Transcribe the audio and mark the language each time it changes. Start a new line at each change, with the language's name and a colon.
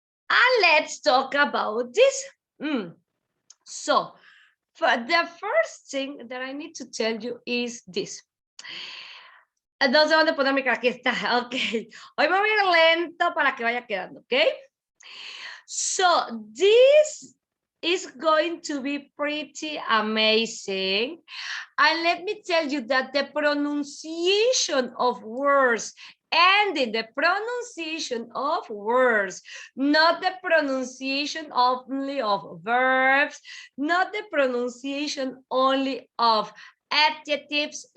English: And let's talk about this. So, for the first thing that I need to tell you is this.
Spanish: No sé dónde poner mi cara, aquí está, ok. Hoy me voy a ir lento para que vaya quedando, ok?
English: So, this is going to be pretty amazing. And let me tell you that the pronunciation of words and in the pronunciation of words, not the pronunciation only of verbs, not the pronunciation only of adjectives.